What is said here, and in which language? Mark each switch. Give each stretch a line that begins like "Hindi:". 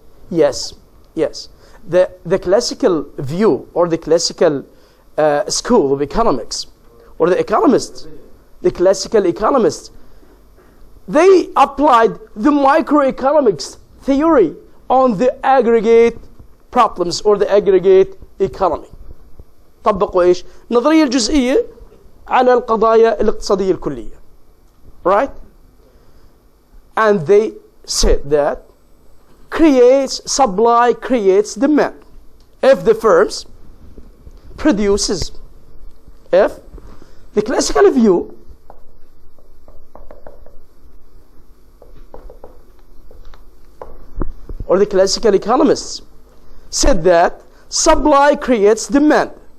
English: Yes. The classical view or the classical school of economics or the economists, the classical economists, they applied the microeconomics theory on the aggregate problems or the aggregate economy.
Arabic: طبقوا ايش؟ النظرية الجزئية على القضايا الاقتصادية الكلية.
English: Right? And they said that supply creates demand. If the firms produces, if the classical view or the classical economists said that supply creates demand.